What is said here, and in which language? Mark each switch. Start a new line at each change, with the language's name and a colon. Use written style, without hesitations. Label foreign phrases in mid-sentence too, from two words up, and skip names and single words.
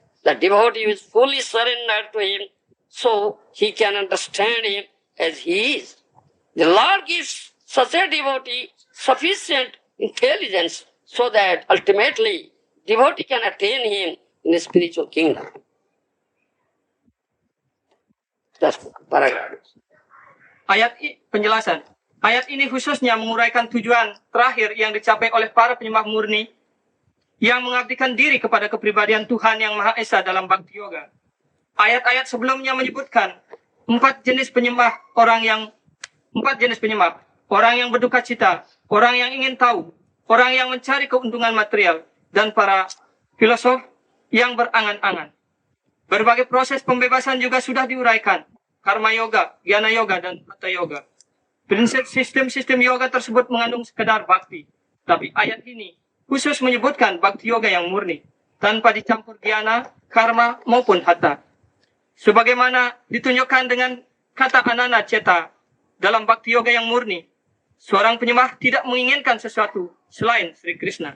English: The devotee is fully surrendered to him, so he can understand him as he is. The Lord gives such a devotee sufficient intelligence so that ultimately devotee can attain him in the spiritual kingdom. That's paragraph.
Indonesian: Penjelasan. Ayat ini khususnya menguraikan tujuan terakhir yang dicapai oleh para penyembah murni yang mengabdikan diri kepada kepribadian Tuhan Yang Maha Esa dalam Bhakti Yoga. Ayat-ayat sebelumnya menyebutkan empat jenis penyembah, orang yang berduka cita, orang yang ingin tahu, orang yang mencari keuntungan material, dan para filosof yang berangan-angan. Berbagai proses pembebasan juga sudah diuraikan, karma yoga, jnana yoga, dan hatha yoga. Prinsip sistem yoga tersebut mengandung sekedar bakti, tapi ayat ini khusus menyebutkan bakti yoga yang murni, tanpa dicampur jnana, karma, maupun hatha. Sebagaimana ditunjukkan dengan kata
Sanskrit: अनन्य चेताः
Indonesian: dalam bakti yoga yang murni, seorang penyembah tidak menginginkan sesuatu selain Sri Krishna.